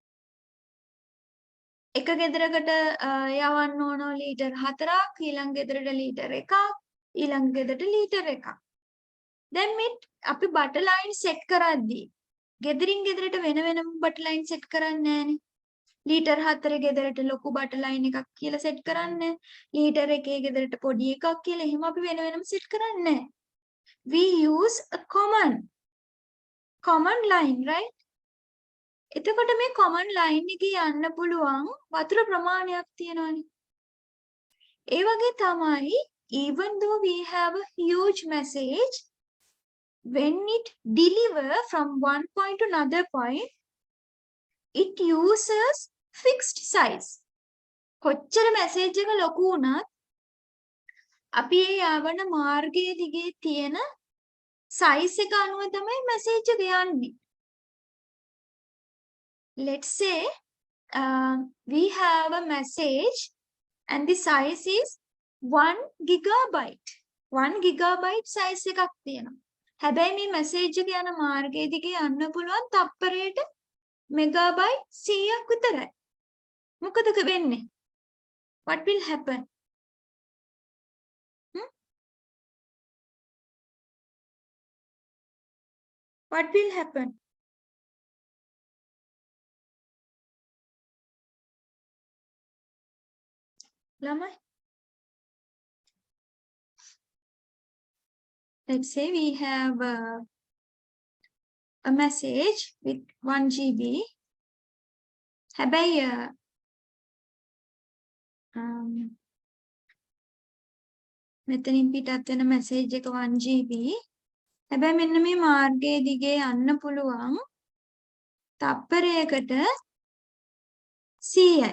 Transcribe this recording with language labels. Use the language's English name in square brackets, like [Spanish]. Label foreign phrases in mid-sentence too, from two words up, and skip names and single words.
[Sinhala] එක ගෙදරකට යවන්න ඕන ලීටර් 4ක්, ඊළඟ ගෙදරට ලීටර් 1ක්, ඊළඟ ගෙදරට ලීටර් 1ක්. දැන් මේ අපි බටර් ලයින් සෙට් කරද්දී ගෙදරින් ගෙදරට වෙන වෙනම බටර් ලයින් සෙට් කරන්නේ නැහනේ. ලීටර් 4 ගෙදරට ලොකු බටර් ලයින් එකක් කියලා සෙට් කරන්නේ. ලීටර් 1 ගෙදරට පොඩි එකක් කියලා එහෙම අපි වෙන වෙනම සෙට් කරන්නේ නැහැ. [English] We use a common line, right? [Sinhala] එතකොට මේ [English] common line [Sinhala] එකේ යන්න පුළුවන් වතුර ප්‍රමාණයක් තියෙනවානේ. ඒ වගේ තමයි [English] even though we have a huge message, when it deliver from one point to another point, it uses fixed size. [Sinhala] කොච්චර message එක ලොකු වුණත් අපි ඒ යවන මාර්ගයේ දිගේ තියෙන size එක අනුව තමයි message එක යන්නේ. [English] Let's say we have a message and the size is 1 gigabyte. [Sinhala] 1 [English] gigabyte size [Sinhala] එකක් තියෙනවා. හැබැයි මේ message එක යන මාර්ගයේ දිගේ යන්න පුළුවන් තප්පරයට megabyte 100ක් විතරයි. මොකද වෙන්නේ? [English] What will happen? What will happen? [Sinhala] ළමයි. [English] Let's say we have a message with 1 GB. [Sinhala] හැබැයි මෙතනින් පිටත් වෙන message එක 1 GB. හැබැයි මෙන්න මේ මාර්ගයේ දිගේ යන්න පුළුවන් තප්පරයකට 100යි.